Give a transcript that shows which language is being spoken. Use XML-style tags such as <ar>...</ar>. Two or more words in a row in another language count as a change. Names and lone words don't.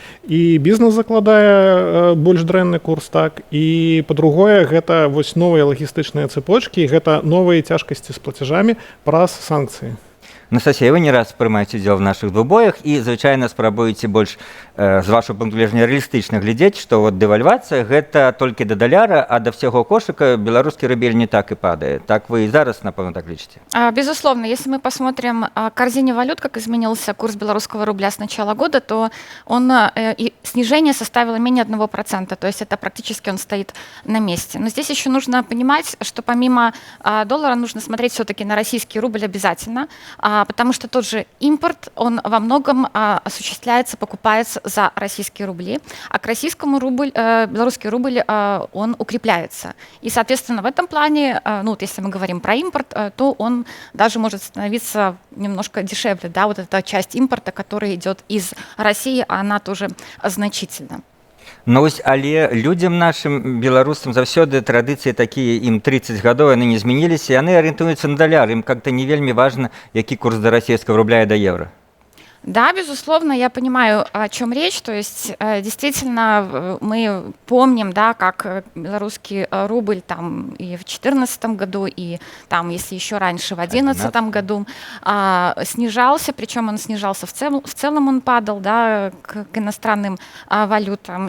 <be>І бізнес закладае больш дрэнны курс, так, і па-другое, гэта вось новыя лагістычныя цепочкі, гэта новыя цяжкасці з плацежамі праз санкцыі. Анастасія, вы не раз прымаеце удзел в нашых двубоях і, звычайна, спрабуеце больш, з вашого пункту гледжання, рэалістычна глядзець, што вот дэвальвацыя гэта толькі да даляра, а да всяго кошыка беларускі рубель не так</be> <ru>и падает.</ru> <be>Так вы и зараз, напэўна, так лічыце?</be> <ru>Безусловно, если мы посмотрим корзине валют, как изменился курс белорусского рубля с начала года, то снижение составило менее 1%, то есть это практически он стоит на месте. Но здесь еще нужно понимать, что помимо доллара нужно смотреть все-таки на российский рубль обязательно, потому что тот же импорт, он во многом осуществляется, покупается за российские рубли, а к российскому белорусский рубль, он укрепляется. И, соответственно, в этом плане, вот если мы говорим про импорт, то он даже может становиться немножко дешевле, да, вот эта часть импорта, которая идет из России, она тоже значительна.</ru> <be>Ну вось, але людзям нашым беларусам заўсёды традыцыі такія, ім 30 гадоў, яны не змяніліся, яны арыентуюцца на даляр, ім как-то не вельмі важна, які курс да расійскага рубля і да евро.</be> <ru>Да, безусловно, я понимаю, о чем речь. То есть, действительно, мы помним, да, как белорусский рубль там и в 2014 году, и там, если еще раньше, в 2011 году снижался, причем он снижался в целом он падал, да, к иностранным валютам.</ru>